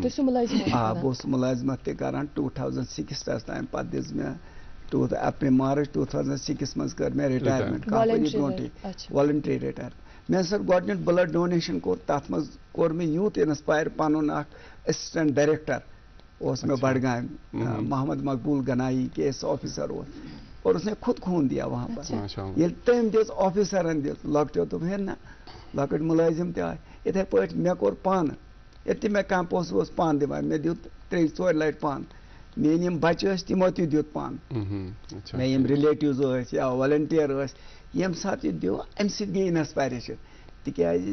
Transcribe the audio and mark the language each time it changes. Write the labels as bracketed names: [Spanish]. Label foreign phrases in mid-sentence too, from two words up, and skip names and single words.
[Kashmiri] آ بہٕ اوسُس مُلٲزمت تہِ کران 2006 تام پتہٕ دِژ مےٚ اپریل مارٕچ 2006 منٛز کٔر مےٚ رِٹایرمنٹ کمپنی برونٛٹھٕے [English] voluntary retire [Kashmiri] مےٚ ہسا گۄڈٕنیُک [English] blood donation [Kashmiri] کوٚر تتھ منٛز کوٚر مےٚ یوٗت انسپایر پنُن اکھ [English] assistant director [Kashmiri] اوس مےٚ بڈگامہِ محمد مقبوٗل گنایی کے ایس آفیسر اوس [Urdu] اور اس نے خود خوٗن دیا وہاں پر [Kashmiri] ییٚلہِ تٔمۍ دِژ آفیسرن دِژ لۄکٹیو دوٚپ ہے نہ لۄکٕٹۍ مُلٲزِم تہِ آے یِتھے پٲٹھۍ مےٚ کوٚر پانہٕ ییٚتہِ تہِ مےٚ کانٛہہ پونٛسہٕ اوس پانہٕ دِوان مےٚ دیُت 3-4 لٹہِ پانہٕ میٲنۍ یِم بچہِ ٲسۍ تِمو تہِ دیُت پانہٕ مےٚ یِم رِلیٹِوز ٲسۍ یا والنٹیر ٲسۍ ییٚمہِ ساتہٕ یہِ دیُت امہِ سۭتۍ گٔے انسپایریشن تِکیازِ